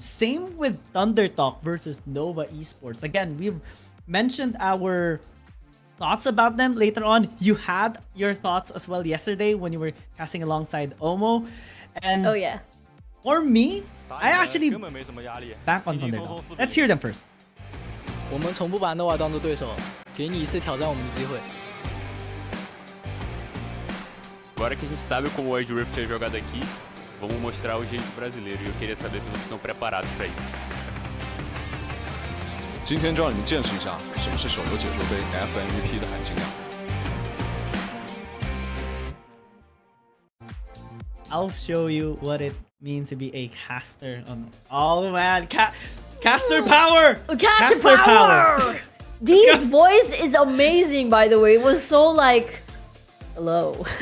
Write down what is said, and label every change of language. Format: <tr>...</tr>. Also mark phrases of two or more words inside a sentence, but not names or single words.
<en>Same with Thunder Talk versus Nova Esports. Again, we've mentioned our thoughts about them later on. You had your thoughts as well yesterday when you were casting alongside Omo. And Oh yeah. for me, I actually back on Thunder Talk. Let's hear them first.</en> <zh>我们从不把 Noah 当作对手，给你一次挑战我们的机会。</zh> <pt>Agora que a gente sabe como o Wild Rift é jogado aqui, vamos mostrar o jeito brasileiro. E eu queria saber se vocês estão preparados para isso.</pt> <zh>今天就让你们见识一下什么是手游解说杯 FMVP 的含金量。</zh> <en>I'll show you what it means to be a caster. Oh man, caster power! Caster power! Dee's voice is amazing, by the way. It was so like, hello.</en>